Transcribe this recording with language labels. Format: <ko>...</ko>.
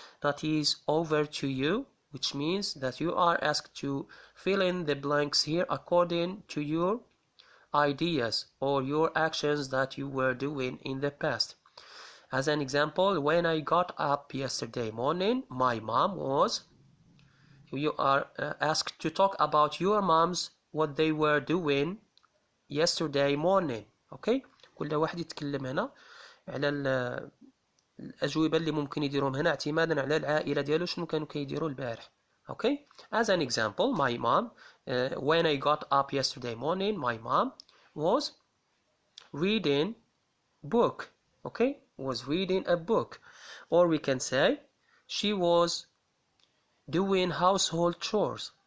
<en>That is over to you, which means that you are asked to fill in the blanks here according to your ideas or your actions that you were doing in the past. As an example, when I got up yesterday morning, my mom was... You are asked to talk about your moms, what they were doing yesterday morning. Okay?</en> <ar>كل واحد يتكلم هنا على الأجوبة اللي ممكن يديرهم هنا اعتمادا على العائلة ديالو شنو كانوا كيديروا البارح.</ar> <en>Okay? As an example, my mom, when I got up yesterday morning, my mom was reading book. Okay? Was reading a book. Or we can say she was doing household chores.</en>